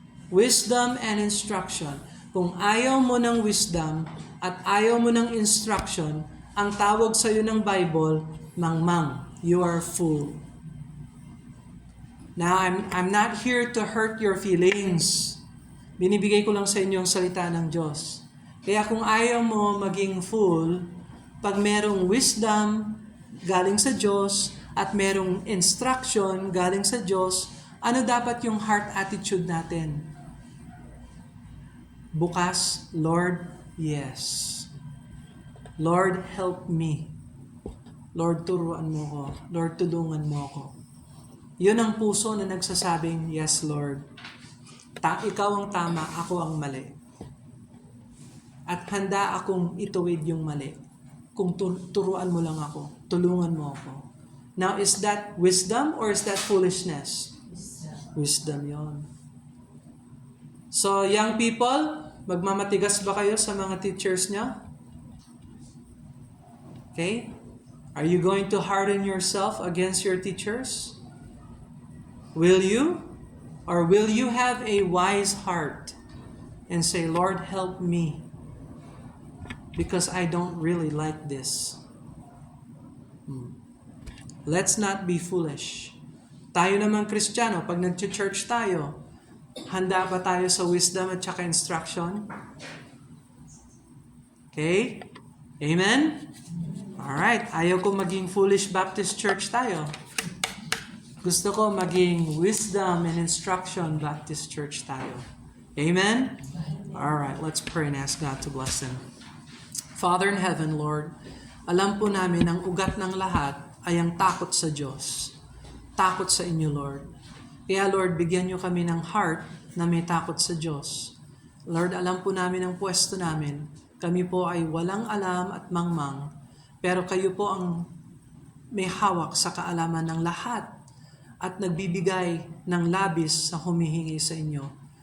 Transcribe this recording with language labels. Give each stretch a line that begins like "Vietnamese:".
English: Wisdom and instruction.
Filipino: Kung ayaw mo ng wisdom at ayaw mo ng instruction, ang tawag sa iyo ng Bible, mangmang.
English: You are a fool. Now, I'm not here to hurt your feelings.
Filipino: Binibigay ko lang sa inyo ang salita ng Diyos. Kaya kung ayaw mo maging fool, pag merong wisdom galing sa Diyos at merong instruction galing sa Diyos, ano dapat yung heart attitude natin?
English: Bukas, Lord, yes. Lord, help me.
Filipino: Lord, turuan mo ko. Lord, tulungan mo ko. Yun ang puso na nagsasabing, yes, Lord. Ikaw ang tama, ako ang mali. At handa akong ituwid yung mali. Kung turuan mo lang ako, tulungan mo ako.
English: Now, is that wisdom or is that foolishness?
Filipino: Wisdom yon. So, young people, magmamatigas ba kayo sa mga teachers niya?
English: Okay? Are you going to harden yourself against your teachers? Will you? Or will you have a wise heart and say, Lord, help me because I don't really like this? Let's not be foolish.
Filipino: Tayo naman Kristiyano, pag nag-church tayo, handa ba tayo sa wisdom at saka instruction? Okay? Amen? Alright, ayaw ko maging foolish Baptist church tayo. Gusto ko maging wisdom and instruction Baptist church tayo. Amen?
English: Alright, let's pray and ask God to bless them. Father in heaven,
Filipino: Lord, alam po namin ang ugat ng lahat ay ang takot sa Diyos. Takot sa inyo, Lord. Kaya Lord, bigyan niyo kami ng heart na may takot sa Diyos. Lord, alam po namin ang pwesto namin. Kami po ay walang alam at mangmang, pero kayo po ang may hawak sa kaalaman ng lahat at nagbibigay ng labis sa humihingi sa inyo.